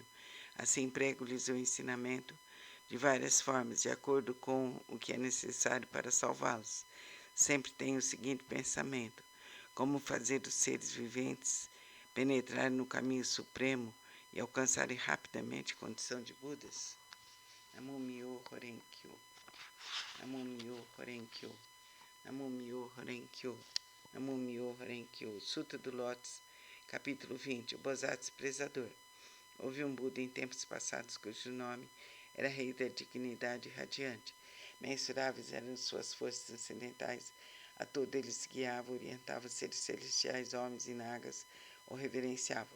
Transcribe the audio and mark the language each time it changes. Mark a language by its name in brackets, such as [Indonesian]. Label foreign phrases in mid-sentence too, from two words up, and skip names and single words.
[Portuguese] Assim prego-lhes o ensinamento de várias formas, de acordo com o que é necessário para salvá-los. Sempre tenho o seguinte pensamento: como fazer os seres viventes penetrarem no caminho supremo e alcançarem rapidamente a condição de Budas? [Japanese] 南無妙法蓮華経。南無妙法蓮華経. 南無妙法蓮華経。南無妙法蓮華経. [Portuguese] Sutra do Lótus, capítulo 20. O Bosatsu Prezador. Houve um Buda em tempos passados cujo nome era Rei da Dignidade Radiante. Mensuráveis eram suas forças transcendentais. A todo ele se guiava, orientava os seres celestiais, homens e nagas, o reverenciavam.